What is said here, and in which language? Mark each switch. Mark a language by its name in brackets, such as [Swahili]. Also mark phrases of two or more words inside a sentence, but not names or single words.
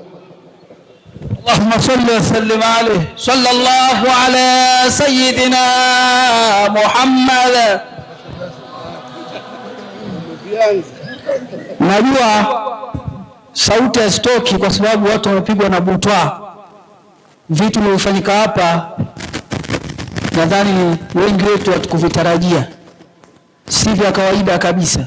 [Arabic] اللهم صل وسلم عليه صلى الله على سيدنا محمد. [Swahili] Najua sauti hazitoki kwa sababu watu wamepigwa na butwa. Vitu vilivyofanyika hapa nadhani wengi wetu hatukuvitarajia, si vya kawaida kabisa.